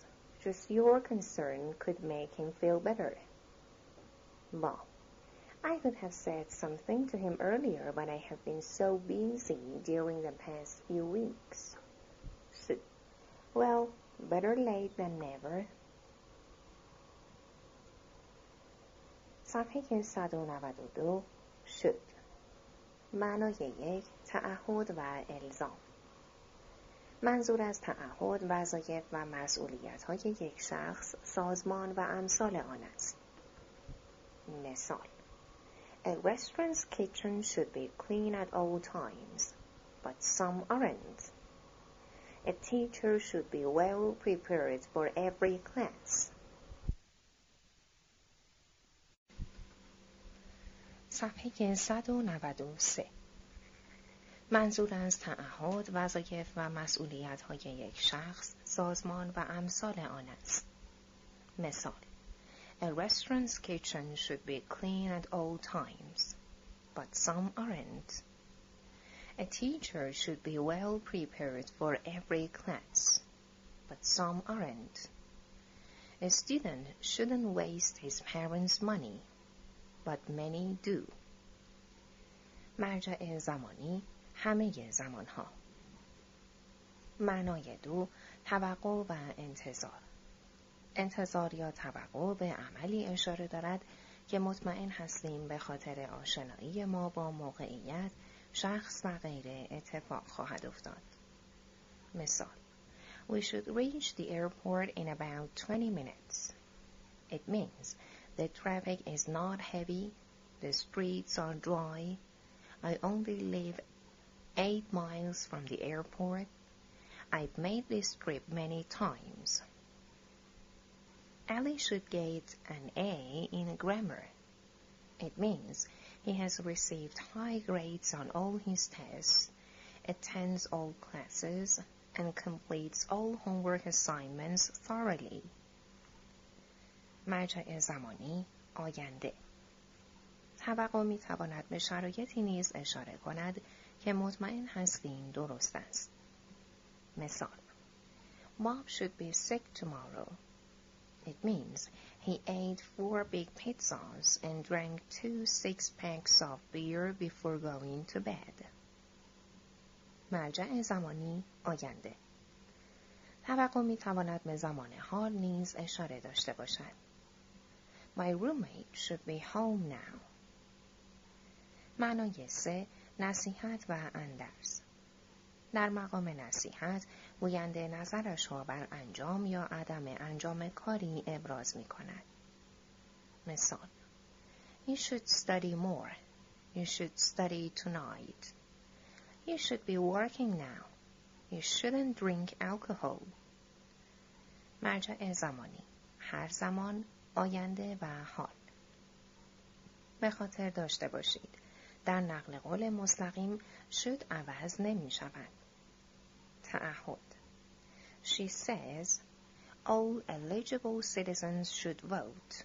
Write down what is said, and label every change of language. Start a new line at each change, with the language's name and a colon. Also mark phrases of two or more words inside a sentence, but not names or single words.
English: Just your concern could make him feel better. Bob, I could have said something to him earlier, but I have been so busy during the past few weeks. Sue, well, better late than never.
Persian: صفحه 192 شد. معنای 1 تعهد و الزام. منظور از تعهد وظایف و مسئولیت‌های یک شخص، سازمان و امثال آن است. مثال:
English: A restaurant's kitchen should be clean at all times, but some aren't. A teacher should be well prepared for every class.
Persian: صفحه 193. منظور از تعهد وظایف و مسئولیت‌های یک شخص، سازمان و امثال آن است. مثال:
English: A restaurant's kitchen should be clean at all times, but some aren't. A teacher should be well prepared for every class, but some aren't. A student shouldn't waste his parents' money, but many do.
Persian: مرجع زمانی همه زمانها. معنای 2 توقع و انتظار. انتظار یا توقع به عملی اشاره دارد که مطمئن هستیم به خاطر آشنایی ما با موقعیت، شخص و غیره اتفاق خواهد افتاد. مثال:
English: We should reach the airport in about 20 minutes. It means the traffic is not heavy, the streets are dry, I only live 8 miles from the airport. I've made this trip many times. Ali should get an A in grammar. It means he has received high grades on all his tests, attends all classes, and completes all homework assignments thoroughly.
Persian: مرجع زمانی آینده. توقع می تواند به شرایطی نیز اشاره کند که مطمئن هستیم درست است. مثال:
English: Bob should be sick tomorrow. It means he ate 4 big pizzas and drank 2 6-packs of beer before going to bed.
Persian: مرجع زمانی آینده. توقع می تواند به زمان حال نیز اشاره داشته باشد.
English: My roommate should be home now.
Persian: معنای 3 نصیحت و اندرز. در مقام نصیحت گوینده نظرش را بر انجام یا عدم انجام کاری ابراز می کند. مثال:
English: You should study more. You should study tonight. You should be working now. You shouldn't drink alcohol.
Persian: مرجع زمانی هر زمان، آینده و حال. به خاطر داشته باشید در نقل قول مستقیم should عوض نمی شود. تعهد.
English: She says all eligible citizens should vote.